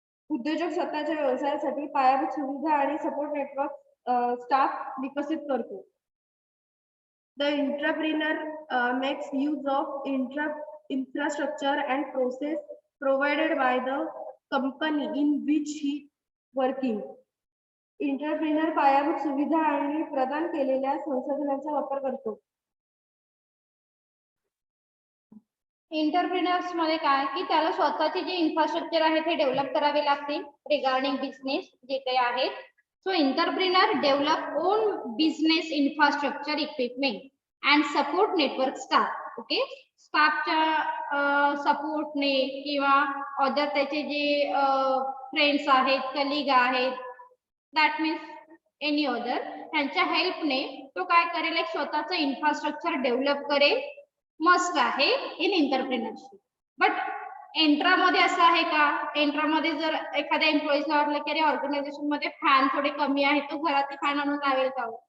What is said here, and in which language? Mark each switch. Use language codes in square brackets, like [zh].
[mr] उद्योजक स्वतःच्या व्यवसायासाठी पायाभूत सुविधा आणि सपोर्ट नेटवर्क स्टाफ विकसित करतो. [en] The entrepreneur makes use of infrastructure and process provided by the company in which he working. [mr] Entrepreneur पायाभूत सुविधा आणि प्रदान केलेल्या संसाधनांचा वापर करतो. एंटरप्रेनर्स मध्ये काय की त्याला स्वतःचे जे इन्फ्रास्ट्रक्चर आहे ते डेव्हलप करावे लागते रिगार्डिंग बिझनेस जे काही आहेत. [en] So entrepreneur develop own business infrastructure equipment and support network staff. [mr] Okay, स्टाफच्या सपोर्टने किंवा अदर त्याचे जे फ्रेंड्स आहेत, कलिग आहेत, दॅट मीन्स एनी अदर, त्यांच्या हेल्पने तो काय करेल, एक स्वतःचं इन्फ्रास्ट्रक्चर डेव्हलप करेल. मस्ट आहे इन एंटरप्रेनरशिप. बट एंट्रामध्ये असं आहे का, एंट्रामध्ये जर एखाद्या एम्प्लॉईजला वाटलं की अरे ऑर्गनायझेशन मध्ये फॅन थोडे कमी आहे, तो घरात फॅन आणून लावेल का?